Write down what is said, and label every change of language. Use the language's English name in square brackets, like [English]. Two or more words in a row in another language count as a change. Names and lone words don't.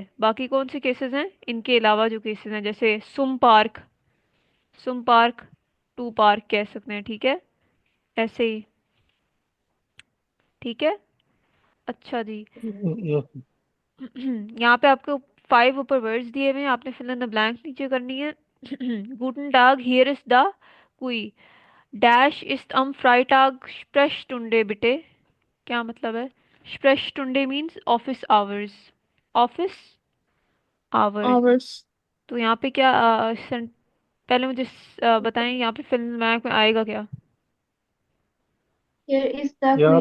[Hindi] बाकी कौन से केसेस हैं इनके अलावा, जो केसेस हैं जैसे [German] zum Park, zum Park [English] to park [Hindi] कह सकते हैं, ठीक है, ऐसे ही, ठीक है। अच्छा जी। [English] Yes. [Hindi] यहाँ पे आपको 5 ऊपर वर्ड्स दिए हुए हैं, आपने [English] fill in the blank [Hindi] नीचे करनी है। [German] Guten Tag, [English] here is the [German] कुई, डैश ist am Freitag Sprechstunde bitte, [Hindi] क्या मतलब है? [English] Sprechstunde means office hours, office hours. आवर्स। [Hindi] तो यहाँ पे क्या पहले मुझे बताएं, यहाँ पे [English] fill in the blank [Hindi] में आएगा क्या? [English] here is the [Hindi] यहाँ